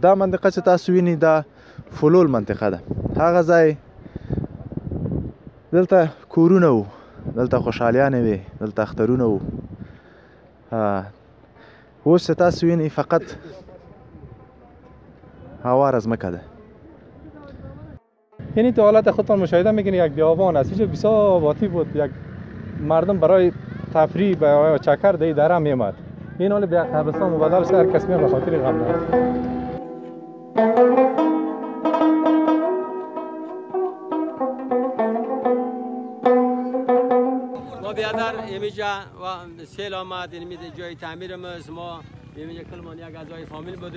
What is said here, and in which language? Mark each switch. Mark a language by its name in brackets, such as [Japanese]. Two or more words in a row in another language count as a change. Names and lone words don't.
[Pashto] دا منطقه چې تاسو وینئ دا فلول منطقه ده. هغه ځای دلته کورونه وو، دلته خوشحالیانې وې، دلته اخترونه وو. اوس چې تاسو وینئ فقط هوار ځمکه ده. [Persian] یعنی تو حالت خودتان مشاهده میکنید یک بیابان است. اینجا بسیار آبادی بود، یک مردم برای تفریح و چکر در دره میامد. این حال به یک قبرستان مبدل شد، هر کس میاد به خاطر غم دارد. ما بیادر اینجا سیل آمد، این جای تعمیر ما اینجا کلمان یک اعضای فامیل بودیم.